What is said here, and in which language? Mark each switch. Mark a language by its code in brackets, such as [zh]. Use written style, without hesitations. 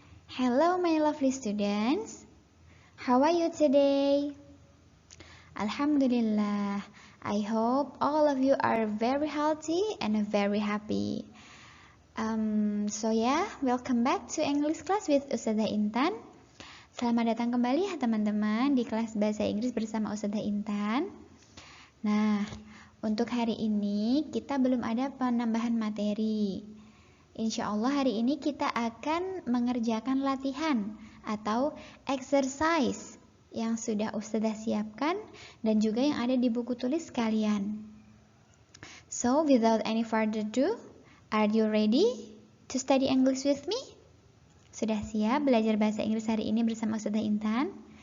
[en] Hello my lovely students. How are you today? Alhamdulillah. I hope all of you are very healthy and very happy. Welcome back to English class with Ustazah Intan. [id] Selamat datang kembali ya teman-teman di kelas Bahasa Inggris bersama Ustazah Intan. Nah, untuk hari ini kita belum ada penambahan materi. Insya Allah hari ini kita akan mengerjakan latihan atau exercise yang sudah Ustazah siapkan dan juga yang ada di buku tulis kalian. [en] So, without any further ado, are you ready to study English with me? [id] Sudah siap belajar bahasa Inggris hari ini bersama Ustazah Intan?